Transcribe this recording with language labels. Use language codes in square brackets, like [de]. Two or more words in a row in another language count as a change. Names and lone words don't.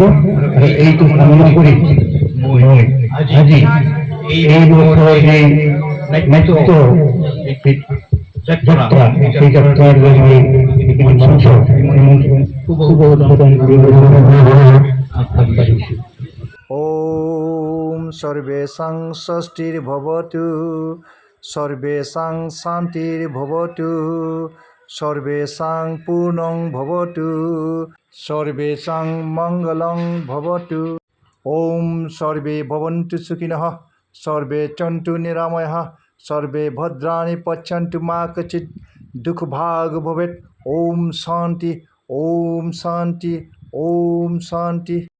[as] আৰু এইটো কামনা কৰি মই আজি এই বছৰৰ যি নাট্য যাত্ৰা, সেই যাত্ৰাৰ মঞ্চ শুভ উদ্বোধন আগবাঢ়িছোঁ। [sa] ॐ सर्वेषां स्वस्तिर्भवतु, सर्वेषां शान्तिर्भवतु, सर्वेषां पूर्णं भवतु। सर्वेषां मङ्गलं भवतु। ॐ सर्वे भवन्तु सुखिनः सर्वे सन्तु निरामयः सर्वे भद्राणि पश्यन्तु मा कश्चित् दुःखभाग् भवेत्। ॐ शान्ति ॐ शान्ति ॐ शान्ति।